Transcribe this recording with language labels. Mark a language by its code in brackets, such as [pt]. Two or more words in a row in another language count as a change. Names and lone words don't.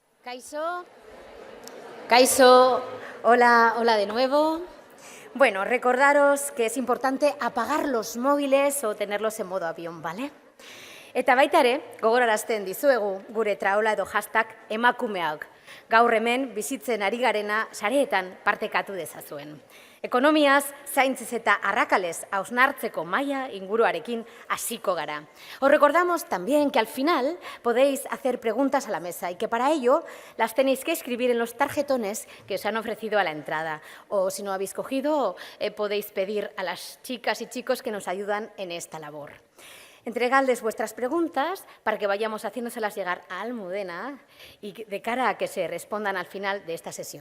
[eu] Kaixo. Kaixo, [es] hola, hola de nuevo. Bueno, recordaros que es importante apagar los móviles o tenerlos en modo avión, ¿vale? [eu] Eta baita ere, gogorarazten dizuegu gure traola edo hashtag emakumeak. Gaur hemen bizitzen ari garena sareetan partekatu dezazuen. Ekonomiaz, zaintziz eta arrakalez hausnartzeko maila inguruarekin hasiko gara. [es] Os recordamos también que al final podéis hacer preguntas a la mesa y que para ello las tenéis que escribir en los tarjetones que os han ofrecido a la entrada. O si no habéis cogido, podéis pedir a las chicas y chicos que nos ayudan en esta labor. Entregadles vuestras preguntas para que vayamos haciéndoselas llegar a Almudena y de cara a que se respondan al final de esta sesión.